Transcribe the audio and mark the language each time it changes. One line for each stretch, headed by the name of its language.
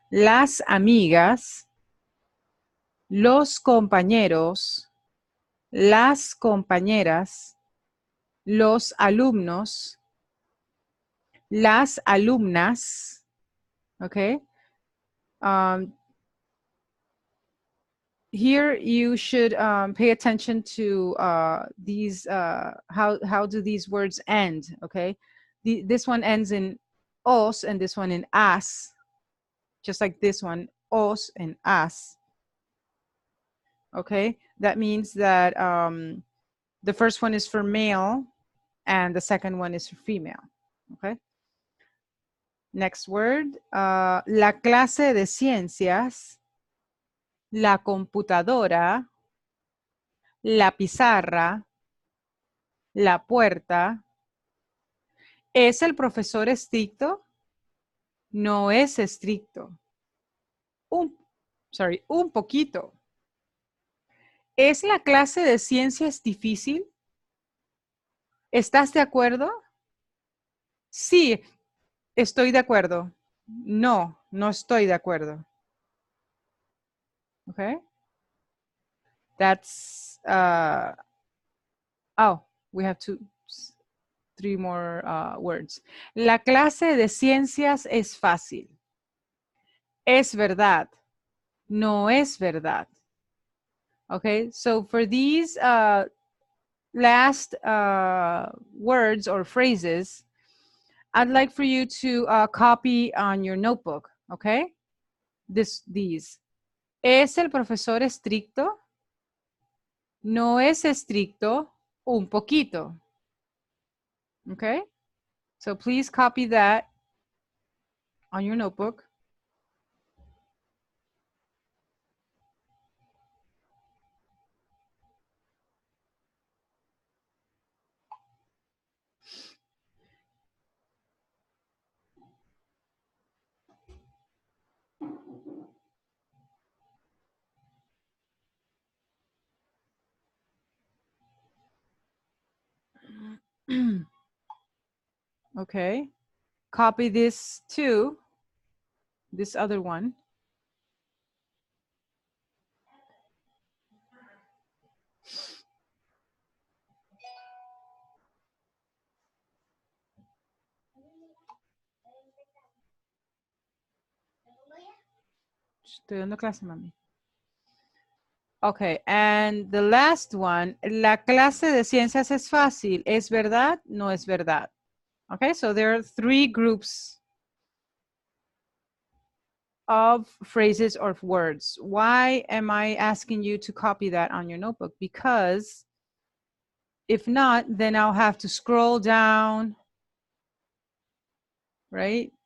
Spanish: Las amigas, los compañeros, las compañeras, los alumnos, las alumnas.
English: Okay. Here you should pay attention to these, how do these words end, okay? This one ends in os and this one in as, just like this one, os and as. Okay, that means that the first one is for male and the second one is for female. Okay. Next word,
Spanish: la clase de ciencias, la computadora, la pizarra, la puerta. ¿Es el profesor estricto? No es estricto. Un poquito. ¿Es la clase de ciencias difícil? ¿Estás de acuerdo? Sí, estoy de acuerdo. No, no estoy de acuerdo.
English: Okay. That's, oh, we have 3 more words.
Spanish: La clase de ciencias es fácil. Es verdad. No es verdad.
English: Okay, so for these last words or phrases, I'd like for you to copy on your notebook, okay? These.
Spanish: ¿Es el profesor estricto? No es estricto, un poquito.
English: Okay? So please copy that on your notebook. Okay. Copy this too. This other one.
Spanish: Estoy dando clase, mami.
English: Okay, and the last one,
Spanish: la clase de ciencias es fácil. ¿Es verdad? No es verdad.
English: Okay, so there are 3 groups of phrases or words. Why am I asking you to copy that on your notebook? Because if not, then I'll have to scroll down, right?